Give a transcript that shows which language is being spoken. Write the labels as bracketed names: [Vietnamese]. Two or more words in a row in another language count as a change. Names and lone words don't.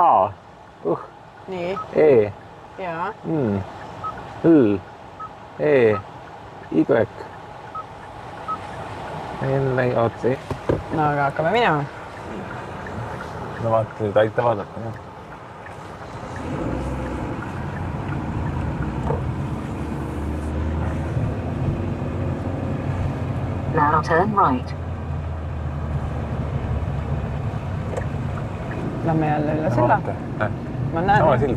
[Estonian] Nii. E. Jaa. L. E. Y. N. Otsi. No aga hakkame minema. No vaata, nüüd aita vaadata. [English] Now turn right. [Estonian] Lähme jälle üle silla. Ma näen. Sama silda.